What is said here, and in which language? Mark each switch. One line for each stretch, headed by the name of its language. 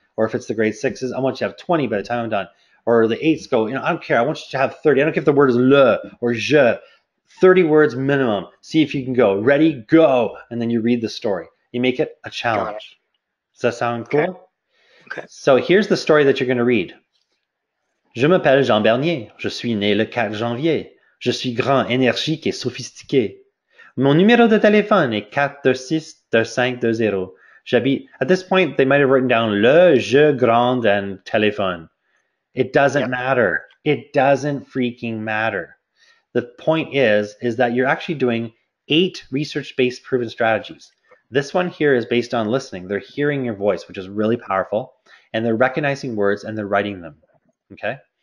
English: Or if it's the grade 6s, I want you to have 20 by the time I'm done. Or the 8s go, I don't care. I want you to have 30. I don't care if the word is le or je. 30 words minimum. See if you can go. Ready? Go. And then you read the story. You make it a challenge. Does that sound cool? Okay. So here's the story that you're going to read.
French: Je m'appelle Jean Bernier. Je suis né le 4 janvier. Je suis grand, énergique et sophistiqué. Mon numéro de téléphone est 426-2520. J'habite.
English: At this point, they might have written down le, je, grand, and téléphone. It doesn't matter. It doesn't freaking matter. The point is that you're actually doing 8 research-based proven strategies. This one here is based on listening. They're hearing your voice, which is really powerful, and they're recognizing words and they're writing them. Okay?